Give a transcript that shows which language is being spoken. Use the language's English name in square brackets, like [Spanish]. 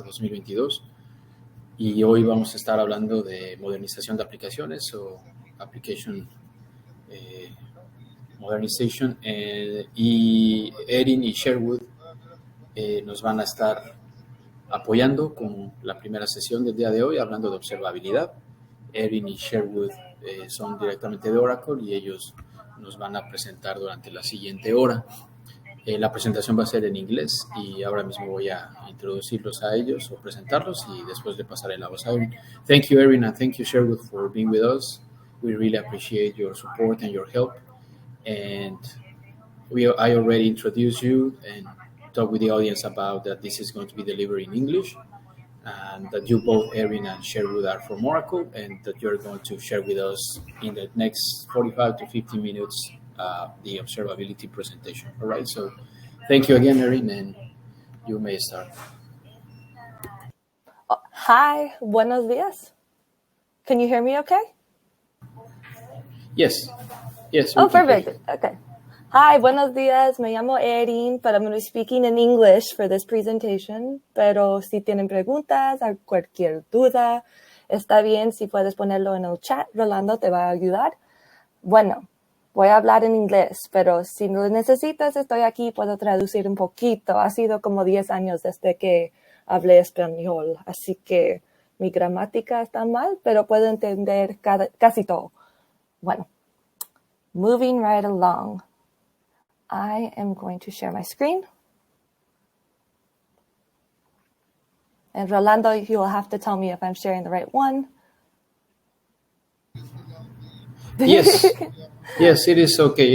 [Spanish] 2022 y hoy vamos a estar hablando de modernización de aplicaciones o application modernization y Erin y Sherwood nos van a estar apoyando con la primera sesión del día de hoy hablando de observabilidad. Erin y Sherwood son directamente de Oracle y ellos nos van a presentar durante la siguiente hora. La presentación va a ser en inglés y ahora mismo voy a introducirlos a ellos o presentarlos y después le pasaré la voz a Erin. [English] Thank you, Erin, and thank you, Sherwood, for being with us. We really appreciate your support and your help. And I already introduced you and talked with the audience about that this is going to be delivered in English and that you both, Erin and Sherwood, are from Oracle and that you're going to share with us in the next 45 to 50 minutes the observability presentation. All right, so thank you again, Erin, and you may start. Hi, [Spanish] buenos días. [English] Can you hear me okay? Yes. Oh, perfect. Okay. Hi, [Spanish] buenos días. Me llamo Erin, [English] but I'm going to be speaking in English for this presentation. [Spanish] Pero si tienen preguntas o cualquier duda, está bien si puedes ponerlo en el chat. Rolando te va a ayudar. Bueno, voy a hablar en inglés, pero si lo necesitas, estoy aquí, puedo traducir un poquito. Ha sido como 10 años desde que hablé español, así que mi gramática está mal, pero puedo entender casi todo. [English] Bueno, moving right along. I am going to share my screen. And Rolando, you will have to tell me if I'm sharing the right one. Yes, it is okay.